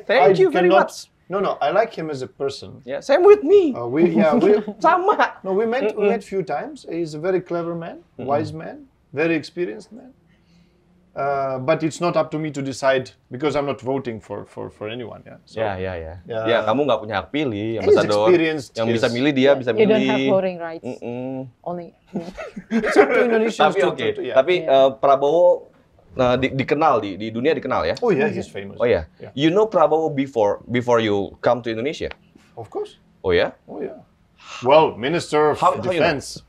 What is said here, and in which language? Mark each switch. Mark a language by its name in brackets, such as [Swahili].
[English] Thank you very much. No, I like him as a person. Yeah, same with me. Sama. No, we met few times. He's a very clever man, wise man, very experienced man. But it's not up to me to decide because I'm not voting for anyone. Yeah. So, [Indonesian] Ya, kamu nggak punya hak pilih, [English] he's Ambassador. experienced. [Indonesian] Yang bisa milih dia bisa [English] You [Indonesian] milih. [English] don't have voting rights. Only. It's up to Indonesians. [Indonesian] Tapi Prabowo dikenal di dunia dikenal ya. [English] Oh yeah, he's famous. [Indonesian] Oh ya. [English] You know Prabowo before you come to Indonesia? Of course. [Indonesian] Oh ya? [English] Oh yeah. Well, Minister of Defense.